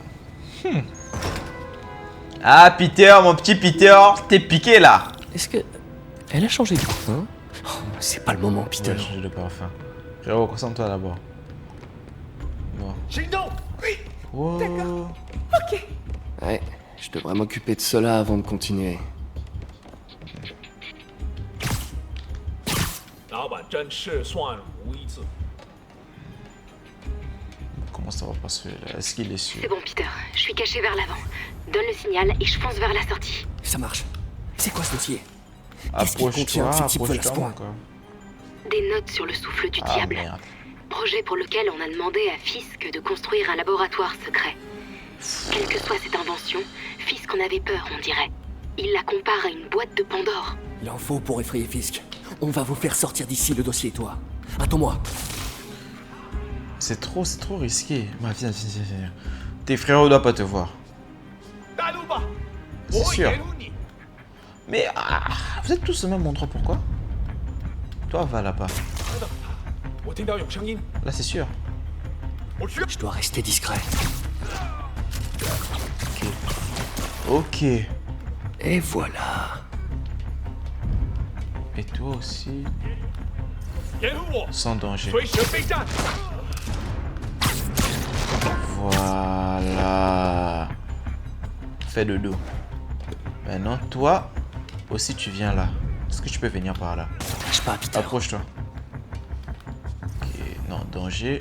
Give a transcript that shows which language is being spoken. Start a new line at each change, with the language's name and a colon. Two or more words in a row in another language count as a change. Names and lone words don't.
French: Ah Peter, mon petit Peter, t'es piqué là. Est-ce que... Elle a changé de parfum? Oh, c'est pas le moment, Peter. Je vais changer de parfum. Frérot, concentre-toi d'abord. Bon. Wow. Ouais, je devrais m'occuper de cela avant de continuer.
Chinese: 老板真是算无一致。
French: Comment ça va pas celui-là? Est-ce qu'il est sûr? C'est bon, Peter. Je suis caché vers l'avant. Donne le signal et je fonce vers la sortie. Ça marche. C'est quoi ce dossier? Qu'est-ce qu'il contient? Approche-toi, Ces types veulent à ce approche-toi point. encore. Des notes sur le souffle du Ah diable. merde. Projet pour lequel on a demandé à Fisk de construire un laboratoire secret. Quelle que soit cette invention, Fisk en avait peur, on dirait. Il la compare à une boîte de Pandore. Il en faut pour effrayer Fisk. On va vous faire sortir d'ici le dossier, toi. Attends-moi. C'est trop risqué. Bah, viens. Tes frères doivent pas te voir.
Chinese: 带路吧，
French: C'est
Chinese: 我会
French: sûr.
Chinese: 援助你。
French: Mais vous êtes tous au même endroit, pourquoi? Toi, va là-bas.
Chinese: 我听到有声音，
French: Là, c'est sûr.
Chinese: 我去。
French: Je dois rester discret. Ok. Et voilà. Et toi aussi.
Chinese: 掩护我，
French: Sans danger.
Chinese: 随时备战。
French: Voilà. Fais le dos. Maintenant, toi aussi, tu viens là. Est-ce que tu peux venir par là? Lâche pas, Peter. Approche-toi. Ok, non, danger.